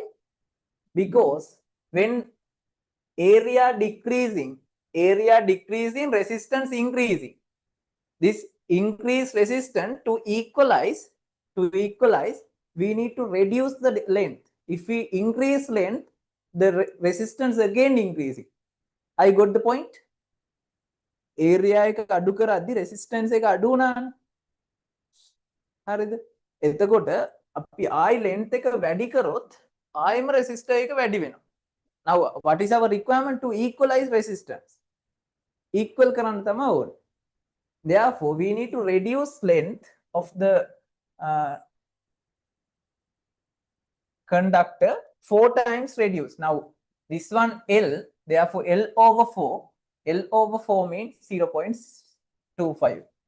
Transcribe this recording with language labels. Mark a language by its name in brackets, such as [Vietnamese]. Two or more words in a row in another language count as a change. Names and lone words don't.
[English] Because when area decreasing, resistance increasing. This increased resistance to equalize, we need to reduce the length. If we increase length, the resistance again increasing. I got the point? [Sinhala] Area එක අඩු කරද්දි resistance එක අඩු වුණානේ. හරිද? එතකොට අපි ආයි length එක වැඩි කරොත් ආයෙම resistor එක වැඩි වෙනවා. [English] Now what is our requirement to equalize resistance? [Sinhala] Equal කරන්න තමයි ඕනේ. [English] Therefore, we need to reduce length of the conductor 4 times reduce. Now, this one L, therefore L over 4. L over 4 means 0.25.